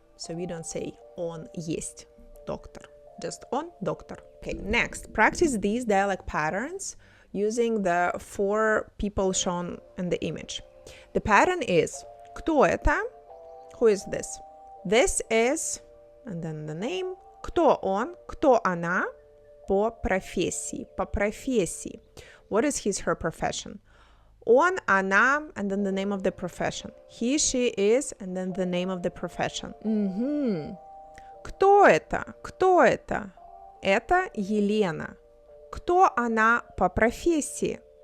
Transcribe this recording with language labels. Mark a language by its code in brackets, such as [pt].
[en] So we don't say [ru] он есть доктор, [en] just [ru] он доктор. [en] Okay, next, practice these dialect patterns using the 4 people shown in the image. The pattern is [ru] кто это? [en] Who is this? This is, and then the name. [ru] Кто он? Кто она? По профессии, по профессии. [en] What is his, her profession? [ru] Он, она, [en] and then the name of the profession. He, she, is, and then the name of the profession. [ru] Кто это? Кто это? Это Елена. Кто она по профессии?